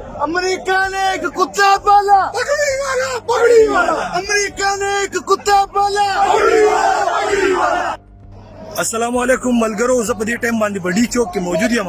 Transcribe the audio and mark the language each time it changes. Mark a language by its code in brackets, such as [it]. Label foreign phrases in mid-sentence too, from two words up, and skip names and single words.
[ur] امریکہ نے ایک کتا پالا پگڑی والا امریکہ نے ایک کتا پالا پگڑی والا. [ps] السلام علیکم ملګرو، زه په دې ټایم باندې بډي چوک کې موجود یم.